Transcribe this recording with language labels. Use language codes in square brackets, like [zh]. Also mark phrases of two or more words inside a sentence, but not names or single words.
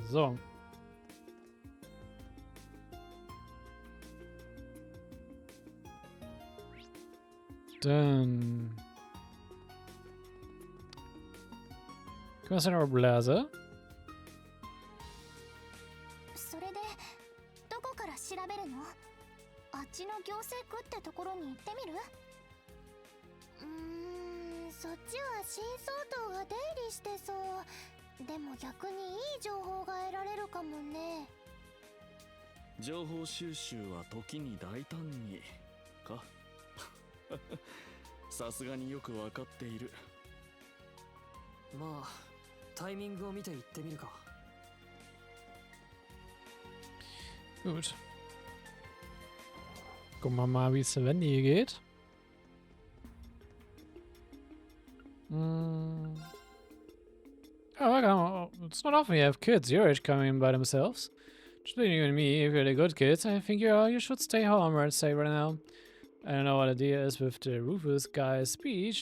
[de] So. Dann können wir uns in eure Blase. [ja] それでどこから調べるの？あっちの行政区っってところに行ってみる？そっちは新総統が出入りしてそう。でも逆にいい情報が得られるかもね。情報収集は時に大胆にか。さすがによくわかっている。まあタイミングを見て行ってみるか。 [de] Gut. Gucken wir mal, wie es Reverie geht. [en] Oh, it's not often you have kids your age coming in by themselves. Between you and me, if you're the good kids, I think you should stay home, I'd say right now. I don't know what the deal is with the Rufus guy's speech.